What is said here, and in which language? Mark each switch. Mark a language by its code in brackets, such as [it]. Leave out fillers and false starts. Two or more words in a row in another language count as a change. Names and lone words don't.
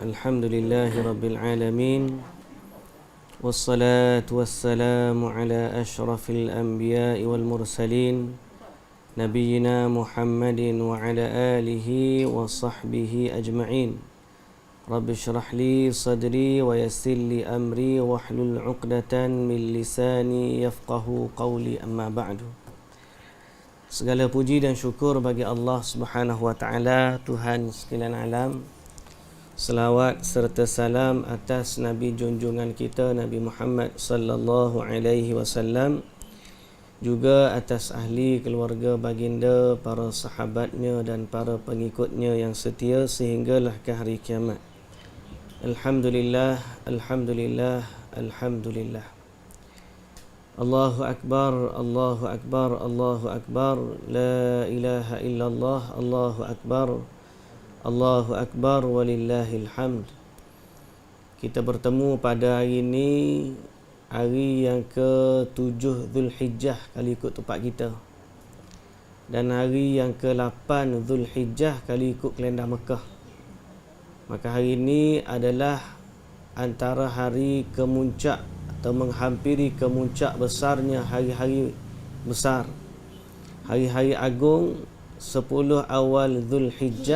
[ar] الحمد لله رب العالمين والصلاة والسلام على أشرف الأنبياء والمرسلين نبينا محمد وعلى آله وصحبه أجمعين. رب اشرح لي صدري ويسر لي أمري واحلل عقدة من لساني يفقهوا قولي أما بعد. [ms] Segala puji dan syukur bagi Allah [ar] سبحانه وتعالى, [ms] Tuhan sekalian alam. Selawat serta salam atas Nabi junjungan kita Nabi Muhammad [ar] صلى الله عليه وسلم, [ms] juga atas ahli keluarga baginda, para sahabatnya dan para pengikutnya yang setia sehinggalah ke hari kiamat. [ar] الحمد لله الحمد لله الحمد لله. الله أكبر الله أكبر الله أكبر. لا إله إلا الله الله أكبر الله أكبر ولله الحمد. [ms] Kita bertemu pada hari ini, hari yang ke-7 Zulhijjah kali ikut tempat kita, dan hari yang ke-8 Zulhijjah kali ikut kalender Mekah. Maka hari ini adalah antara hari kemuncak atau menghampiri kemuncak besarnya hari-hari besar, hari-hari agung 10 awal Zulhijjah.